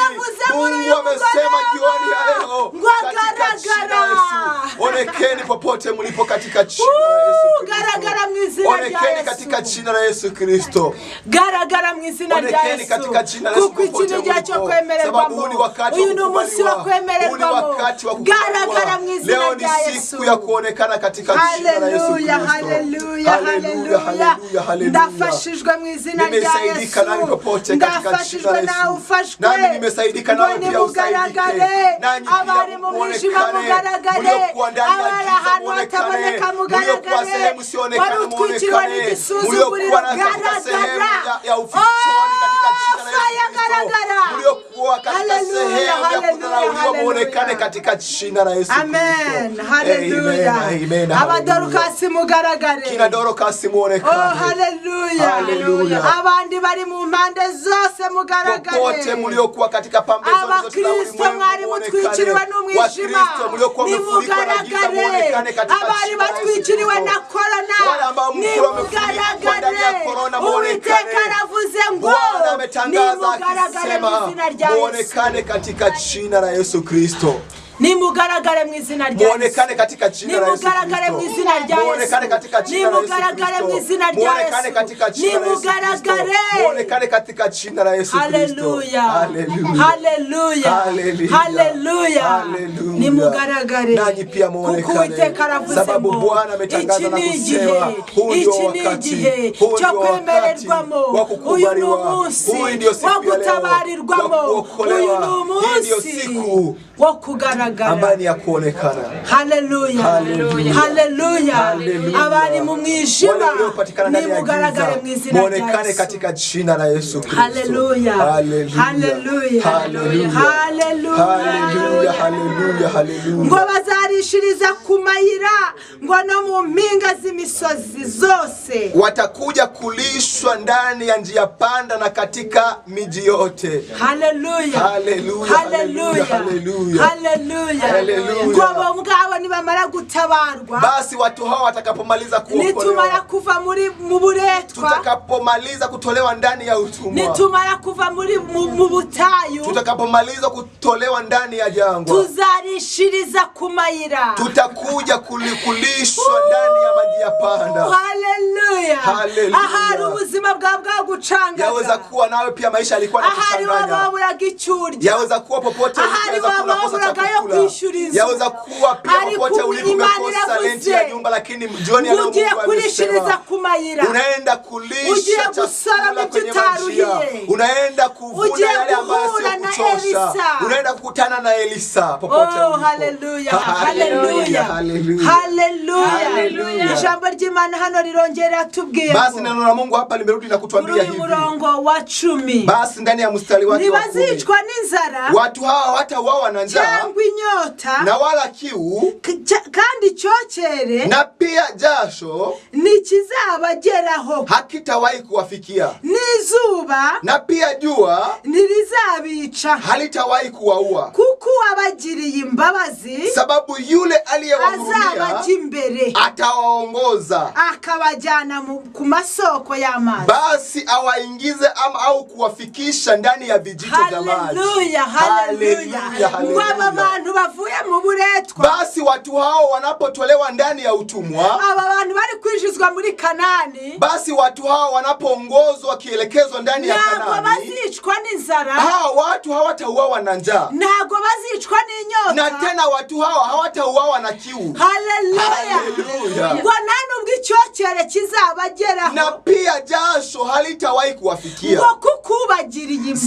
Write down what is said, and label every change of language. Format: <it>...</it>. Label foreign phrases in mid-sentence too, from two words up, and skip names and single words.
<sw>Mungu amesema jioni ya leo katika jina la Yesu, onekeni popote mlipo katika jina la Yesu Kristo. Onekeni katika jina la Yesu Kristo.</sw> <rw>Garagara mu izina rya Yesu. Kuko ikintu cyo kwemererwamo, uyu ni umunsi wa kwemererwamo. Garagara mu izina rya Yesu.</rw> <sw>Leo ni siku ya kuonekana katika jina la Yesu Kristo. Haleluya. Haleluya.</sw> <rw>Ndafashijwe mu izina rya Yesu. Ndafashijwe nawe ufashwe.</rw> <sw>Nami nimesaidika nawe pia usaidike. Nanyi pia muonekane. Mliokuwa ndani ya giza muonekane. Mliokuwa sehemu sionekane muonekane. Mliokuwa katika sehemu ya ufichoni katika jina la Yesu Kristo. Mliokuwa katika sehemu ya kudharauliwa muonekane katika jina la Yesu Kristo. Amen. Haleluya.</sw> <rw>Abadorokasi mugaragare.</rw> <sw>Kina Dorokasi muonekane. Haleluya. Haleluya.</sw> <rw>Abandi bari mu mpande zose mugaragare.</rw> <sw>Popote mliokuwa katika pambe zote za ulimwengu</sw> <rw>mwari mutwikiriwe n'umwijima, nimugaragare. Abari batwikiriwe na korona, nimugaragare. Uwiteka aravuze ngo nimugaragare mu izina rya Yesu.</rw> <sw>Muonekane katika jina la Yesu Kristo.</sw> <rw>Nimugaragare mu izina rya Yesu.</rw> <sw>Muonekane katika jina la Yesu Kristo.</sw> <rw>Nimugaragare mu izina rya Yesu.</rw> <sw>Muonekane katika jina la Yesu Kristo.</sw> <rw>Nimugaragare mu izina rya Yesu.</rw> <sw>Muonekane katika jina la Yesu Kristo. Muonekane katika jina la Yesu Kristo. Haleluya. Haleluya.</sw> <rw>Haleluya. Haleluya. Nimugaragare.</rw> <sw>Nanyi pia muonekane. Sababu Bwana ametangaza na kusema huu ndio wakati.</sw> <rw>Cyo kwemererwamo. Uyu ni umunsi wo gutabarirwamo. Uyu ni umunsi wo kugaragara,</rw> <sw>amani ya kuonekana. Haleluya. Haleluya.</sw> <rw>Abari mu mwijima nimugaragare mu izina rya Yesu.</rw> <sw>Muonekane katika jina la Yesu Kristo. Haleluya. Haleluya. Haleluya.</sw> <rw>Ngo bazarishiriza ku mayira, ngo no mu mpinga z'imisozi zose.</rw> <sw>Watakuja kulishwa ndani ya njia panda na katika miji yote. Haleluya. Haleluya. Haleluya. Haleluya.</sw> <rw>Ngo mugabo nibamara gutabarwa,</rw> <sw>basi watu hao watakapomaliza kuokolewa,</sw> <rw>nitumara kuva mu buretwa,</rw> <sw>tutakapomaliza kutolewa ndani ya utumwa,</sw> <rw>nitumara kuva mu butayu,</rw> <sw>tutakapomaliza kutolewa ndani ya jangwa,</sw> <rw>tuzarishiriza ku mayira,</rw> <sw>tutakuja kulishwa ndani ya maji ya panda. Haleluya.</sw> <rw>Ahari ubuzima bwa gucanga,</rw> <sw>yaweza kuwa nawe pia maisha yalikuwa yanakuchanganya.</sw> <rw>Ahari wababura gicyurya,</rw> <sw>yaweza kuwa popote ulipo unakosa chakula. Yaweza kuwa pia popote ulipo umekosa renti ya nyumba, lakini jioni ya leo Mungu amesema unaenda kulisha chakula kwenye njia. Unaenda kuvuna yale ambayo sio kuchosha. Unaenda kukutana na Elisa popote ulipo. Haleluya. Haleluya. Haleluya.</sw> <rw>Ijambo ry'Imana hano rirongera tubwira yatubwiye</rw> <sw>basi neno la Mungu hapa limerudi na kutuambia hivi</sw> <rw>murongo wa 10</rw> <sw>basi ndani ya mstari wake wa 10</sw> <rw>ntibazicwa n'inzara</rw> <sw>watu hawa hawatauawa na njaa</sw> <rw>cyangwa inyota</rw> <sw>na wala kiu</sw> <rw>kandi cyocere</rw> <sw>na pia jasho</sw> <rw>nikizabageraho</rw> <sw>hakitawahi kuwafikia</sw> <rw>n'izuba</rw> <sw>na pia jua</sw> <rw>ntirizabica</rw> <sw>halitawahi kuwaua</sw> <rw>kuko abagiriye imbabazi</rw> <sw>sababu yule aliyewahurumia</sw> <rw>azabajya imbere</rw> <sw>atawaongoza</sw> <rw>akabajyana ku masoko y'amazi</rw> <sw>basi awaingize au kuwafikisha ndani ya vijito vya maji. Haleluya, haleluya.</sw> <rw>Waba bantu bavuye mu buretwa</rw> <sw>basi watu hao wanapotolewa ndani ya utumwa</sw> <rw>aba bantu bari kwinjizwa muri Kanani</rw> <sw>basi watu hao wanapoongozwa kielekezwa ndani ya Kanani</sw> <rw>ntabwo bazicwa n'inzara</rw> <sw>hao watu hawatauawa na njaa</sw> <rw>ntabwo bazicwa n'inyota</rw> <sw>na tena watu hao hawatauawa na kiu. Haleluya.</sw> <rw>Ngo nubwo icyocere kizabageraho</rw> <sw>na pia jasho halitawahi kuwafikia</sw> <rw>ngo kukubagiriye imbabazi</rw>